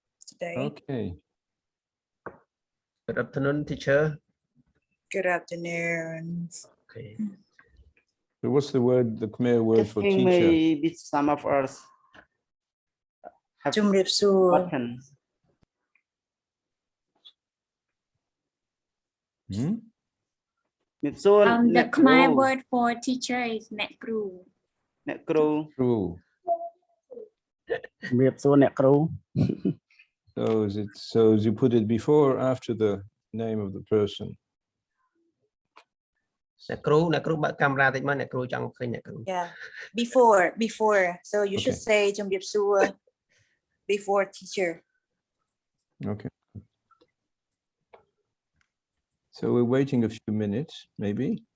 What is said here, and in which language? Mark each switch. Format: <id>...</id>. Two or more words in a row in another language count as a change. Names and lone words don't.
<en>today. Okay. Good afternoon, teacher. Good afternoon. Okay. So what's the word, the Khmer word for teacher? Maybe some of us have</en> <km>ជំរាបសួរ</km> <en>forgotten. Hmm? The Khmer word for teacher is</en> <km>អ្នកគ្រូ អ្នកគ្រូ</km> <en>True.</en> <km>ជំរាបសួរអ្នកគ្រូ</km> <en>So you put it before or after the name of the person?</en> <km>អ្នកគ្រូបើកកាមេរ៉ាតិចមកអ្នកគ្រូចង់ឃើញអ្នកគ្រូ</km> <en>Yeah, before. So you should say ជំរាបសួរ before teacher. Okay. So we're waiting a few minutes, maybe.</en>